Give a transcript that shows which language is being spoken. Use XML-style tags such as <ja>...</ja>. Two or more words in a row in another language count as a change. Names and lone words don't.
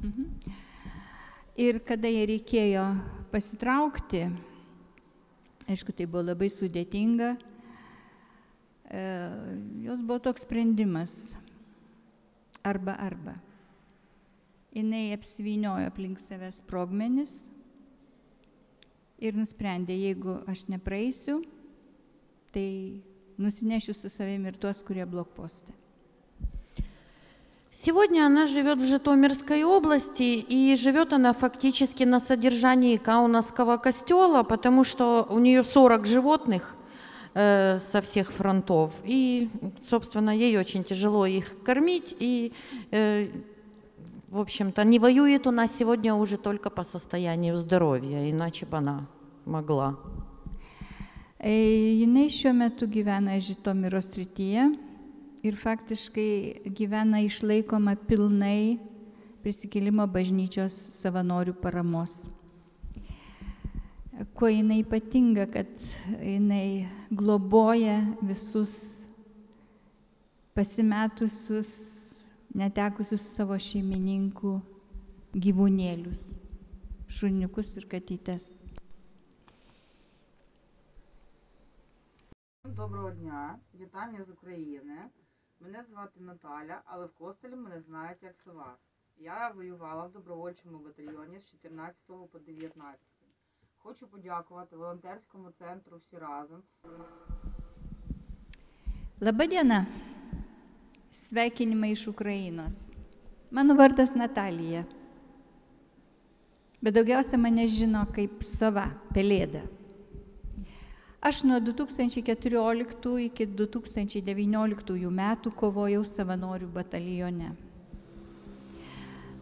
<lt>Ir kada jai reikėjo pasitraukti, aišku, tai buvo labai sudėtinga, jos buvo toks sprendimas arba. Jinai apsivyniojo aplink savęs sprogmenis ir nusprendė, jeigu aš nepraeisiu, tai nusinešiu su savimi ir tuos, kurie blokposte.</lt> <ru>Сегодня она живет в Житомирской области, и живет она фактически на содержании Каунасского костела, потому что у нее 40 животных со всех фронтов, и, собственно, ей очень тяжело их кормить, и, в общем-то, не воюет она сегодня уже только по состоянию здоровья, иначе бы она могла.</ru> <lt>Jinai šiuo metu gyvena Žitomiro srityje. Ir faktiškai gyvena išlaikoma pilnai Prisikėlimo bažnyčios savanorių paramos. Kuo jinai ypatinga, kad jinai globoja visus pasimetusius, netekusius savo šeimininkų gyvūnėlius, šuniukus ir katytes.</lt> <uk>Доброго дня, вітання з України. Мене звати Наталя, але в Костелі мене знають як Сова. Я воювала в добровольчому батальйоні з 14 по 19. Хочу подякувати волонтерському центру «Всі разом».</uk> <lt>Labą dieną. Sveikinimai iš Ukrainos. Mano vardas Natalija. Bet daugiausia mane žino kaip Sova, pelėda. Aš nuo 2014 iki 2019 metų kovojau savanorių batalione.</lt>